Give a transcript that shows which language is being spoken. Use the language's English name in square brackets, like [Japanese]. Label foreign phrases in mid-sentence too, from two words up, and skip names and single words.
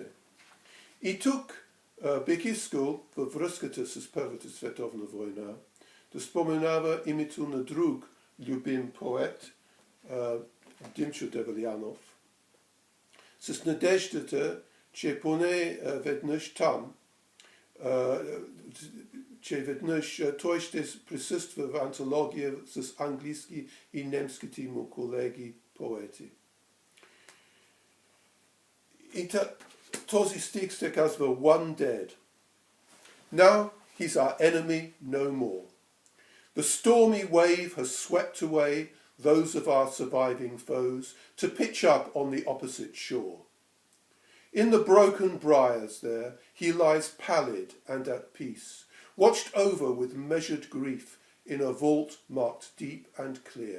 [Bulgarian] И тук бих искал, във връзката с Първата световна война, да споменава името на друг любим поет, Димчо Девелянов, с надеждата, че поне веднъж там, че веднъж той ще присъства в антология с английски и немските му колеги поети. И този стих се казва One dead. [English] Now he's our enemy no more. The stormy wave has swept away those of our surviving foes to pitch up on the opposite shore. In the broken briars there he lies pallid and at peace, watched over with measured grief in a vault marked deep and clear.